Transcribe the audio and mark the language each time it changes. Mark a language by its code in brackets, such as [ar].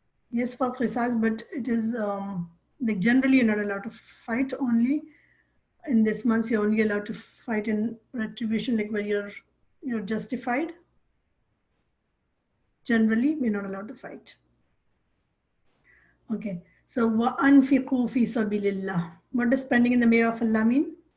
[en] Yes, for qisas, but it is like generally you're not allowed to fight. Only in this month you're only allowed to fight in retribution, like where you're justified. Generally, we're not allowed to fight. [ar] Okay, so وَأَنْفِقُوا فِي سَبِيلِ اللَّهِ. [en] What does spending in the way of Allah mean?